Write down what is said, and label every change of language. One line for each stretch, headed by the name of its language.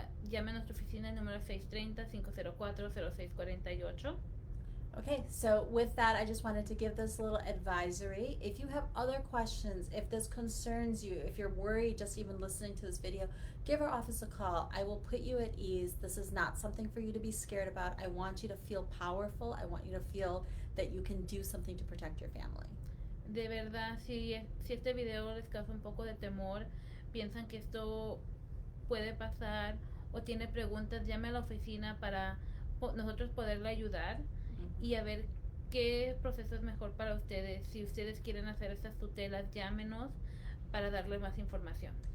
Spanish: Llame a nuestra oficina, el número 630-504-0648.
English: Okay, so with that, I just wanted to give this little advisory. If you have other questions, if this concerns you, if you're worried just even listening to this video, give our office a call. I will put you at ease. This is not something for you to be scared about. I want you to feel powerful. I want you to feel that you can do something to protect your family.
Spanish: De verdad, si este video les causa un poco de temor, piensan que esto puede pasar o tiene preguntas, llame a la oficina para nosotros poderle ayudar. Y a ver qué proceso es mejor para ustedes. Si ustedes quieren hacer estas tutelas, llámenos para darle más información.